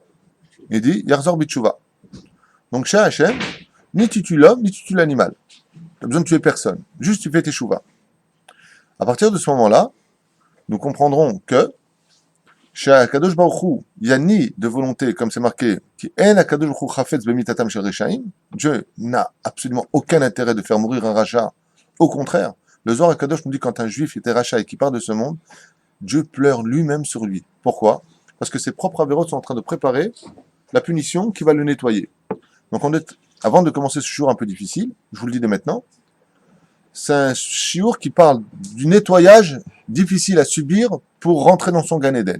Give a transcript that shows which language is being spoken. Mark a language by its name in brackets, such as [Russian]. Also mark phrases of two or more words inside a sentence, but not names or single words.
[French] Il dit [Hebrew] יחזור בתשובה. [French] Donc, chez Hachem, ni tu tues l'homme, ni tu tues l'animal. Tu n'as besoin de tuer personne. Juste, tu fais tes chouvas. À partir de ce moment-là, nous comprendrons que chez Akadosh Baruch Hu, il n'y a ni de volonté, comme c'est marqué, qui en Akadosh Baruch Hu [Hebrew] חפץ במיתתם של רשעים. [French] Dieu n'a absolument aucun intérêt de faire mourir un rachat. Au contraire, le Zohar Akadosh nous dit quand un juif était rachat et qui part de ce monde, Dieu pleure lui-même sur lui. Pourquoi? Parce que ses propres avérotes sont en train de préparer la punition qui va le nettoyer. Donc avant de commencer ce jour un peu difficile, je vous le dis dès maintenant, c'est un chiour qui parle du nettoyage difficile à subir pour rentrer dans son Gan Eden.